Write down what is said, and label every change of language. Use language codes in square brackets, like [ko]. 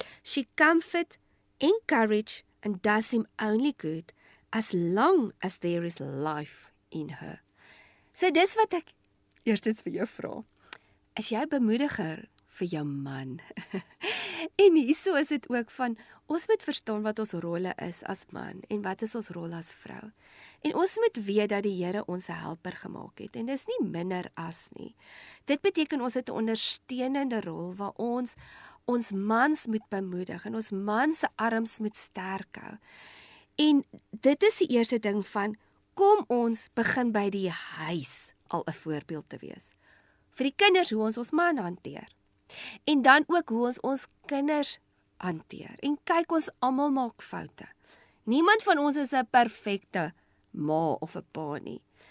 [en] She comfort, encourage and does him only good as long as there is life in her. [af] So dis wat ek eers vir jou vra. Is jy 'n bemoediger vir jou man? En hierso is dit ook van, ons moet verstaan wat ons rolle is as man en wat is ons rol as vrou. En ons moet weet dat die Here ons 'n helper gemaak het en dis nie minder as nie. Dit beteken ons het 'n ondersteunende rol waar ons mans moet bemoedig en ons mans se arms moet sterk hou. En dit is die eerste ding van, kom ons begin by die huis al 'n voorbeeld te wees. Vir die kinders hoe ons man hanteer. En dan ook hoe ons kinders hanteer. En kyk, ons almal maak foute. Niemand van ons is 'n perfekte ma of 'n pa nie.